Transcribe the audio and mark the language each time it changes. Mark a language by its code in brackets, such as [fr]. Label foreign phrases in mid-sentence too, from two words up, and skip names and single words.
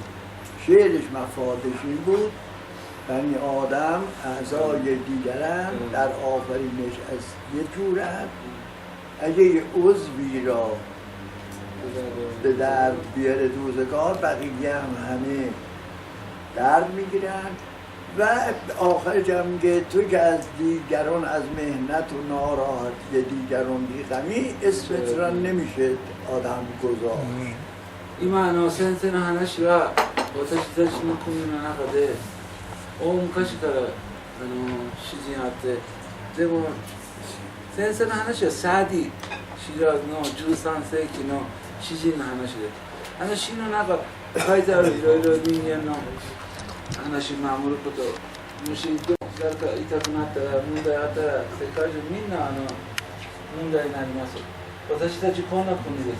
[fa] شعرش مفادش این بود بنی آدم اعضای دیگرن در آفرینش از یه جورن اگه یه عضوی را به درد بیاره روزگار بقیه هم همه درد میگیرن و آخرش هم میگه تو که از دیگران از مهنت و ناراحتی دیگران بیغمی اسمت را نمیشه آدم گذاشت [ja] 今先生の話は私たちの国の中で大昔から詩人あってでも先生の話はサーディシラーズの13世紀の詩人の話で詩の中書いてあるいろいろ人間の話守ることもし誰か痛くなったら問題あったら世界中みんな問題になります 私たちこんな国です。